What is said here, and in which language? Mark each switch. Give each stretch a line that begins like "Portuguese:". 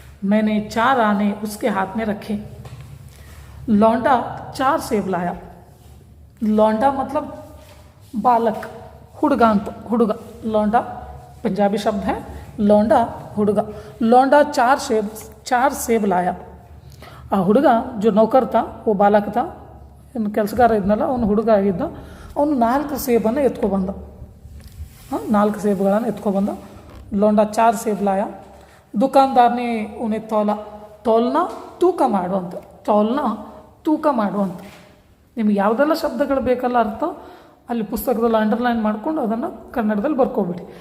Hindi: मैंने 4 आने उसके हाथ में रखे। लौंडा 4 सेब लाया। लौंडा मतलब बालक, हुड़गा ಅಂತ, ಹುಡುಗ लौंडा पंजाबी शब्द है, लौंडा हुड़गा। लौंडा 4 सेब लाया।
Kannada: ಆ ಹುಡುಗ
Hindi: जो नौकर था वो बालक था,
Kannada: ಇನ್ನು ಕೆಲಸಗಾರ ಇದ್ನಲ್ಲ ಅವನು ಹುಡುಗ ಆಗಿದ್ದ, ಅವನು 4 ಸೇಬನ್ನು ಎತ್ಕೊಬಂದ। 4 ಸೇಬುಗಳನ್ನು ಎತ್ಕೊಬಂದ।
Hindi: लौंडा 4 सेब लाया। दुकानदार ने उन्हें तौला, तौलना
Kannada: ತೂಕ ಮಾಡುವಂತ, ತೌಲ್ನ ತೂಕ ಮಾಡುವಂತ। ನಿಮ್ಗೆ ಯಾವುದೆಲ್ಲ ಶಬ್ದಗಳು ಬೇಕಲ್ಲ ಅರ್ಥ ಅಲ್ಲಿ ಪುಸ್ತಕದಲ್ಲಿ ಅಂಡರ್ಲೈನ್ ಮಾಡ್ಕೊಂಡು ಅದನ್ನು ಕನ್ನಡದಲ್ಲಿ ಬರ್ಕೊಬಿಡಿ।